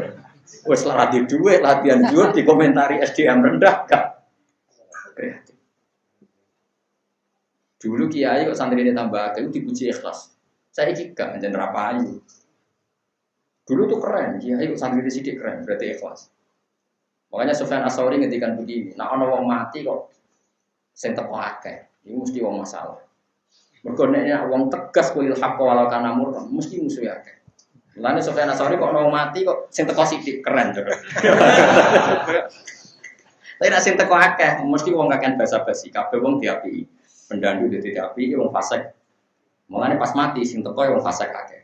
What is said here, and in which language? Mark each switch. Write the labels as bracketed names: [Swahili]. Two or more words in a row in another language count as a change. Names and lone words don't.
[Javanese] Wes latih duit, latihan zuhud dikomentari [Indonesian] SDM rendah, gak kreatif. Dulu kiai kok santri ini tambah itu dipuji ikhlas. Saya gak menjadi rapayu. Dulu tuh keren, kiai kok santri sidik keren, berarti ikhlas. [Javanese] Makanya Sufyan Ats-Tsauri ngendikan begini, nah ana wong mati kok sing teko akeh, iki mesti wong masalah. Mergo nek wong tegas [Arabic] kuil haqq walau kana murran, [Javanese] mesti musuh akeh. Mulane Sufyan Ats-Tsauri kok ana wong mati kok sing teko sidik keren to. Tapi nek sing teko akeh, mesti wong kakean basa-basi, kabeh wong diapiki. Pendandu diapiki wong fasik. Mulane pas mati sing teko wong fasik akeh.